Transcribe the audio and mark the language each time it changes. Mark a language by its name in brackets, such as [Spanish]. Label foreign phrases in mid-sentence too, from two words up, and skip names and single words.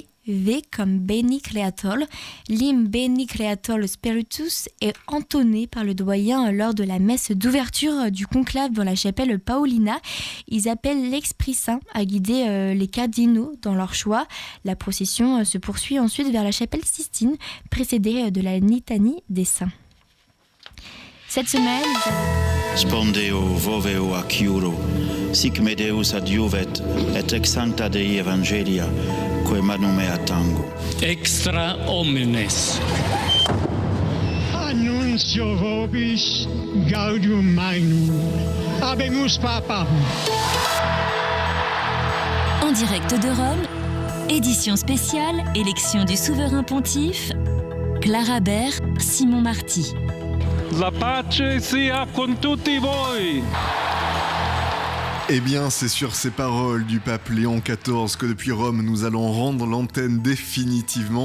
[French] V comme [Latin] Beni Creator. [French] L'hymne [Latin] Beni Creator Spiritus [French] est entonné par le doyen lors de la messe d'ouverture du conclave dans la chapelle Paolina. Ils appellent l'Esprit Saint à guider les cardinaux dans leur choix. La procession se poursuit ensuite vers la chapelle Sistine, précédée de la litanie des saints. Cette semaine, [Latin] Spondeo voveo acciuro, sic me Deus adiuvet, et ex sancta Dei Evangelia, quae manum mea tango. Extra omnes. Annuncio vobis gaudium magnum. Habemus papam. [French] En direct de Rome, édition spéciale, élection du souverain pontife, Clara Baer, Simon Marty. [Italian] La pace sia con tutti voi. [French] Eh bien, c'est sur ces paroles du pape Léon XIV que depuis Rome, nous allons rendre l'antenne définitivement.